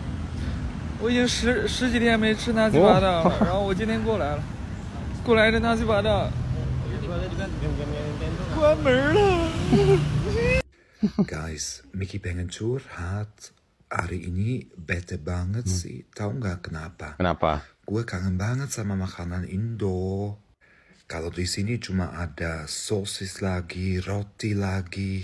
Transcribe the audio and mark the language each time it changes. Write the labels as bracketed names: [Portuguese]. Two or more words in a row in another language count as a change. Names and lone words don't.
[Chinese] 我已经十几天没吃纳西巴达了，然后我今天过来了，过来的纳西巴达关门了。 [Indonesian] Guys, Mickey pengen curhat. Hari ini bete banget sih. Tahu nggak kenapa? Kenapa? Gue kangen banget sama makanan Indo. Kalau di sini cuma ada sosis lagi, roti lagi.